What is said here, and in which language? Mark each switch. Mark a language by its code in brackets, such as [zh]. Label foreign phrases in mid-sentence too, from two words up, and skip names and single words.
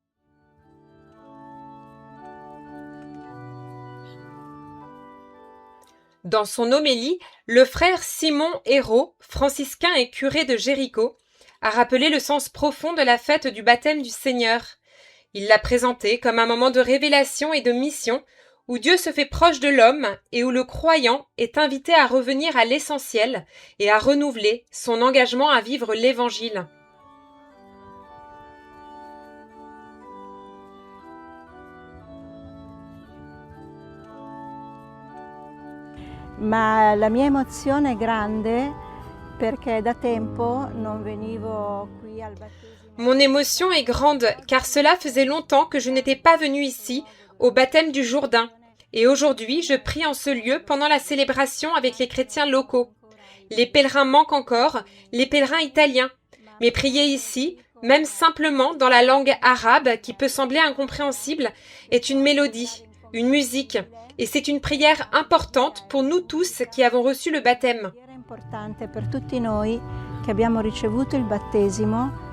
[fr] Dans son homélie, le frère Simon Hérault, franciscain et curé de Jéricho, a rappelé le sens profond de la fête du baptême du Seigneur. Il l'a présenté comme un moment de révélation et de mission, où Dieu se fait proche de l'homme et où le croyant est invité à revenir à l'essentiel et à renouveler son engagement à vivre l'Évangile. [it] Ma la mia emozione è grande perché da tempo non venivo qui al battesimo. [fr] Mon émotion est grande car cela faisait longtemps que je n'étais pas venue ici au baptême du Jourdain. Et aujourd'hui, je prie en ce lieu pendant la célébration avec les chrétiens locaux. Les pèlerins manquent encore, les pèlerins italiens. Mais prier ici, même simplement dans la langue arabe qui peut sembler incompréhensible, est une mélodie, une musique. Et c'est une prière importante pour nous tous qui avons reçu le baptême. [it] Importante per tutti noi che abbiamo ricevuto il battesimo.